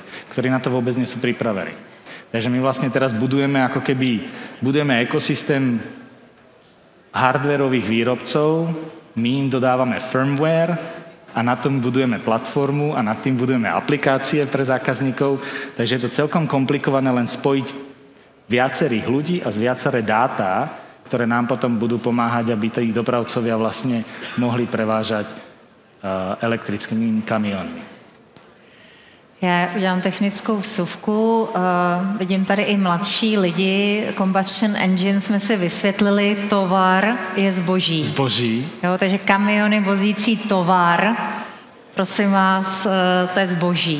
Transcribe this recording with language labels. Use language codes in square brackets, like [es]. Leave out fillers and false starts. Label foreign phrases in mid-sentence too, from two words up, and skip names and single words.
[sk] Ktorí na to vôbec nie sú pripravení. Takže my vlastne teraz budujeme ekosystém hardwareových výrobcov, my im dodávame firmware a na tom budujeme platformu a nad tým budujeme aplikácie pre zákazníkov. Takže je to celkom komplikované len spojiť viacerých ľudí a viaceré dáta, ktoré nám potom budú pomáhať, aby tí dopravcovia vlastne mohli prevážať elektrickými kamionmi. [cs] Já udělám technickou vsuvku. Vidím tady i mladší lidi. [en] Combustion engine [cs] jsme si vysvětlili, tovar je zboží. Zboží. Jo, takže kamiony vozící tovar, prosím vás, to je zboží.